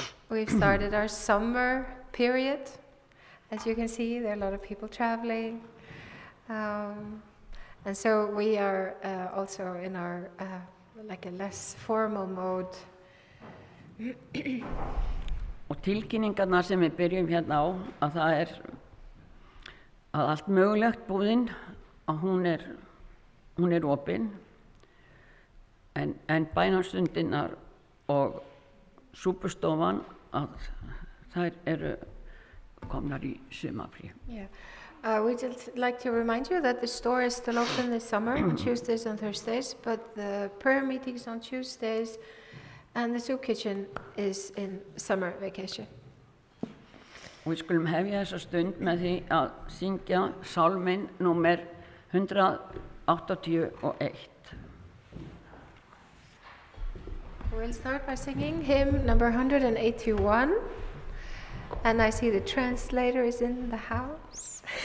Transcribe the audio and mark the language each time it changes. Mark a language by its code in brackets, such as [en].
[en] We've started our summer period. As you can see, there are a lot of people traveling. And so we are also in our like a less formal mode. [is] Og tilkynningarnar sem við byrjum hérna á, að það er að allt mögulegt búðin, að hún er opin, en bænastundirnar og súpustofan, að þær eru komnar í sumarfrí. [en] Yeah. We'd just like to remind you that the store is still open this summer on Tuesdays and Thursdays, but the prayer meetings on Tuesdays and the soup kitchen is in summer vacation. [is] Og við skulum hefja þessa stund með því að syngja sálminn númer 181. [en] We'll start by singing hymn number 181, and I see the translator is in the house.